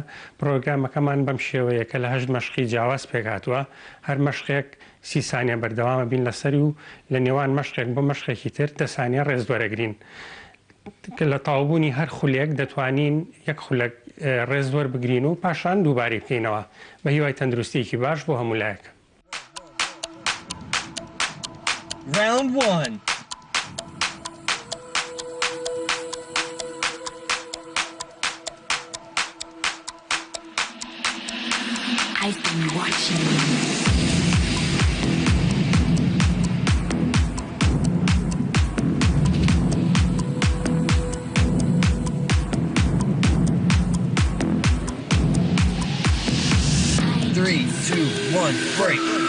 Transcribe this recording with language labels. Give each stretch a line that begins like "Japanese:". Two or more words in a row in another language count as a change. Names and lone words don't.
Central Kurdish: پرۆگرامەکەمان بەم شێوەیە کە لە 8 مەشقی جیاواز پێکهاتووە هەر مەشقێک 30 سانیە بەردەوامە بین لەسەری و لە نێوان مەشقێک بۆ مەشقێکی تر 10 سانیە ڕێز وەرەگرین. لە تاوبوونی هەر خولێک دەتوانین یەک خولەک ڕێز وەربگرین و پاشان دووباری بکەینەوە بە هیوای تەندروستیەکی باش بۆ هەموو لایەک.
English: Round 1. I've been watching you. Three, two, one, break.